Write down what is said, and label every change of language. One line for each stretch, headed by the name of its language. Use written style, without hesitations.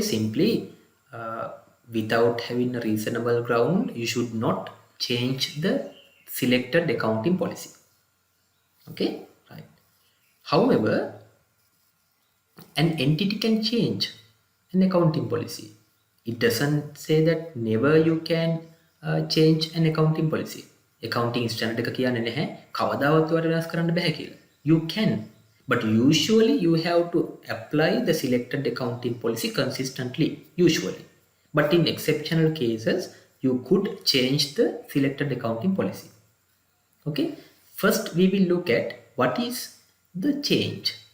English: Simply, without having a reasonable ground, you should not change the selected accounting policy. Okay, right. However, an entity can change an accounting policy. It doesn't say that never you can change an accounting policy.
Sinhala: Accounting standard එක කියන්නේ නැහැ කවදාවත් ඔයාලට වෙනස් කරන්න බෑ කියලා.
English: You can, but usually you have to apply the selected accounting policy consistently, usually. But in exceptional cases, you could change the selected accounting policy. Okay, first we will look at what is the change.